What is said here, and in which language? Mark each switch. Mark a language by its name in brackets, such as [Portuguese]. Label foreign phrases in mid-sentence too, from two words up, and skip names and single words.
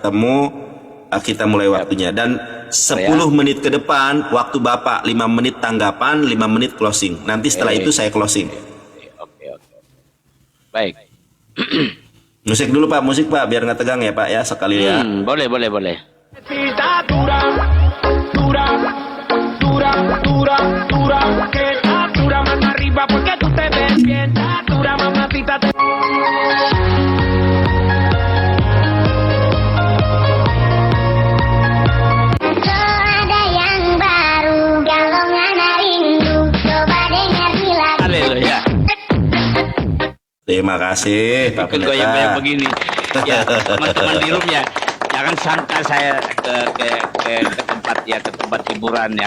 [Indonesian] ketemu kita mulai waktunya. Dan 10 menit ke depan waktu Bapak, 5 menit tanggapan, 5 menit closing. Nanti setelah itu saya closing. Oke. Baik. Musik dulu Pak, musik Pak, biar nggak tegang ya Pak ya, sekali ya. Boleh. [Spanish] Necesita dura, dura, dura, dura, dura, que dura mano arriba porque tú te ves bien, dura mamacita. [Indonesian] So ada yang baru, galongan rindu. Coba dengar di lagu. Haleluya. Terima kasih Pak Ikut goyang Pendeta. begini. Ya, teman-teman di room ya. Jangan sangka saya ke tempat hiburan ya.